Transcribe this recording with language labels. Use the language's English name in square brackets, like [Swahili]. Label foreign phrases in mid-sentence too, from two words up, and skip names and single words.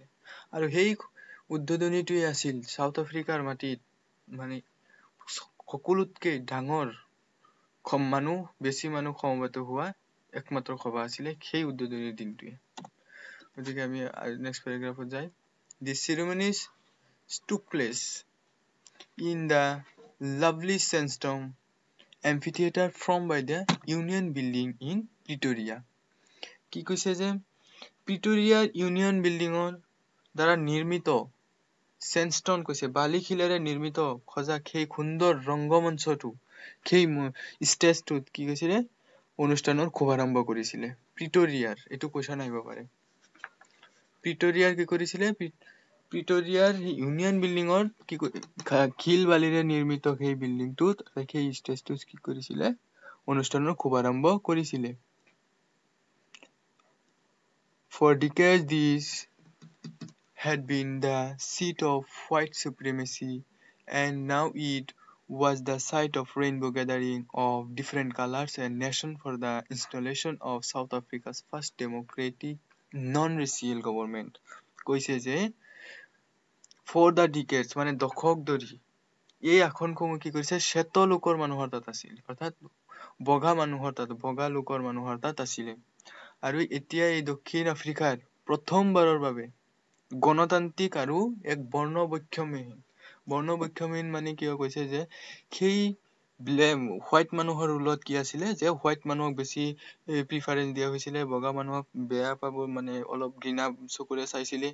[Assamese] আৰু সেই উদ্বোধনীটোৱে আছিল সাউথ আফ্ৰিকাৰ মাটিত মানে সকলোতকৈ ডাঙৰ বেছি মানুহ সমবেত হোৱা একমাত্ৰ সভা আছিলে সেই উদ্বোধনীৰ দিনটোৱে। গতিকে আমি নেক্সট পেৰাগ্ৰাফত যাই [English] The ceremonies took place in the lovely sandstone amphitheater from by the Union Building in Pretoria. [Assamese] কি কৈছে যে প্ৰিটৰিয়াৰ ইউনিয়ন বিল্ডিঙৰ দ্বাৰা নিৰ্মিত চেণ্ডস্টোন কৈছে বালিশিলেৰে নিৰ্মিত সজাগ সেই সুন্দৰ ৰংগমঞ্চটো সেই ষ্টেজটোত কি কৈছিলে অনুষ্ঠানৰ শুভাৰম্ভ কৰিছিলে। প্ৰিটৰিয়াৰ এইটো কোৱেশ্যন আহিব পাৰে। প্ৰিটৰিয়াৰ কি কৰিছিলে প্ৰিটৰিয়াৰ ইউনিয়ন বিল্ডিঙৰ শিল বালিৰে নিৰ্মিত সেই বিল্ডিংটোত সেই ষ্টেজটোত কি কৰিছিলে অনুষ্ঠানৰ শুভাৰম্ভ কৰিছিলে। [English] For decades this had been the seat of white supremacy and now it was the site of rainbow gathering of different colors and nations for the installation of South Africa's first democratic non-racial government. [Assamese] কৈছে যে [English] for the decades [Assamese] মানে দশক ধৰি এই আসনসমূহ কি কৰিছে শ্বেত লোকৰ মানুহৰ তাত আছিল অৰ্থাৎ বগা লোকৰ মানুহৰ তাত আছিলে। আৰু এতিয়া এই দক্ষিণ আফ্ৰিকাৰ প্ৰথমবাৰৰ বাবে গণতান্ত্ৰিক আৰু এক বৰ্ণবৈষম্যহীন মানে কিয় কৈছে যে সেই হোৱাইট মানুহৰ ৰুলত কি আছিলে যে হোৱাইট মানুহক বেছি প্ৰিফাৰেঞ্চ দিয়া হৈছিলে, বগা মানুহক বেয়া পাব মানে অলপ ঘৃণা চকুৰে চাইছিলে।